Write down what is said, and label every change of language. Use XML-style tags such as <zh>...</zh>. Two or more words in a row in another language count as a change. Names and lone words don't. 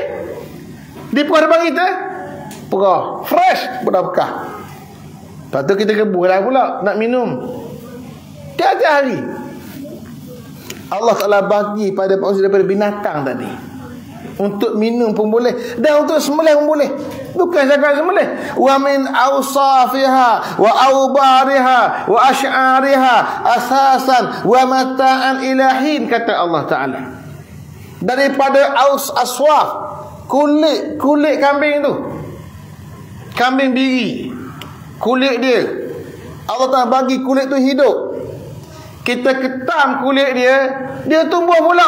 <ms>Di perah depan kita, perah fresh, dah bekah. Lepas tu kita kebun lah pula nak minum. Tiap-tiap hari Allah Ta'ala bagi pada manusia daripada binatang tadi. Untuk minum pun boleh, dan untuk sembelih pun boleh. Bukan sekadar sembelih.</ms> <ar>ومن أصوافها وأوبارها وأشعارها أثاثا ومتاعا إلى حين,</ar> <ms>kata Allah Ta'ala. Daripada aswaf, kulit kambing tu, kambing biri, kulit dia Allah Ta'ala bagi kulit tu hidup. Kita ketam kulit dia tumbuh pula.</ms>